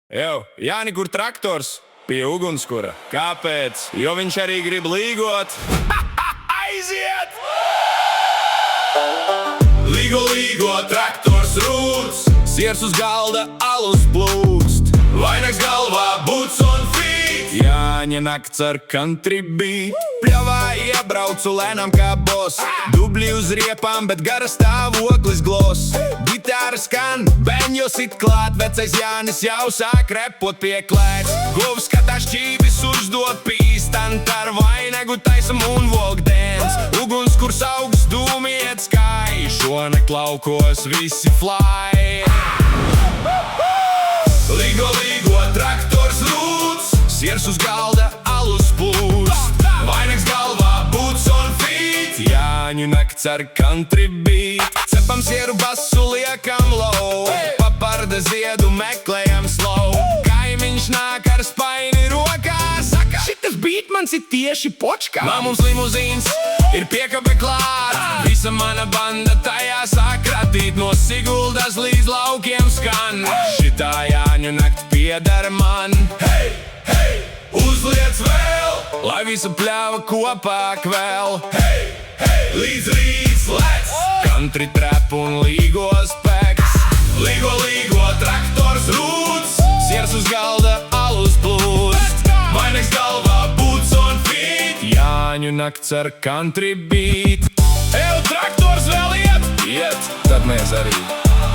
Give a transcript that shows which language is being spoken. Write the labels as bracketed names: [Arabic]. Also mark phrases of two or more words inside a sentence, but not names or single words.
[Latvian] Jau, Jāni, kur traktors? Pie ugunskura. Kāpēc? Jo viņš arī grib līgot. Aiziet! Līgo, traktors rūc. Siers uz galda, alus plūkst. Vainags galvā, [English] boots on feet. [Latvian] Jāņa nakts ar [English] country beat. [Latvian] Pļavā iebraucu lēnām kā boss. Dubļi uz riepām, bet gara stāvoklis gloss. Gitāra skan, beņos it klāt. Vecais Jānis jau sāk repot pie klēts. Govs skatās šķības uzdot pīstant. Ar vainagu taisa [English] moonwalk dance. [Latvian] Ugunskurs augsts, dūmi iet skai. Šonakt laukos visi fly. Līgo, traktors rūc. Siers uz galda, alus plūst. Vainags galvā, [English] boots on feet. [Latvian] Jāņu nakts ar [English] country beat. [Latvian] Cepam sieru basu, liekam low. Paparda ziedu meklējam slow. Kaimiņš nāk ar spaini rokā. Saka, šitas beat mans ir tieši počkā. Mums limuzīns ir piekabe klāt. Visa mana banda tajā sāk kratīt. No Siguldas līdz laukiem skan. Šitā Jāņu nakt piedara man. Hei, uzliec vēl, lai visa pļava kopā kvēl. Hei, līdz rīts lec. [English] Country trap [Latvian] un līgo spēks. Līgo, traktors rūc. Siers uz galda, alus plūst. Vainags galvā, [English] boots on feet. [Latvian] Jāņu nakts ar [English] country beat. [Latvian] Traktors vēl iet, tad mēs arī.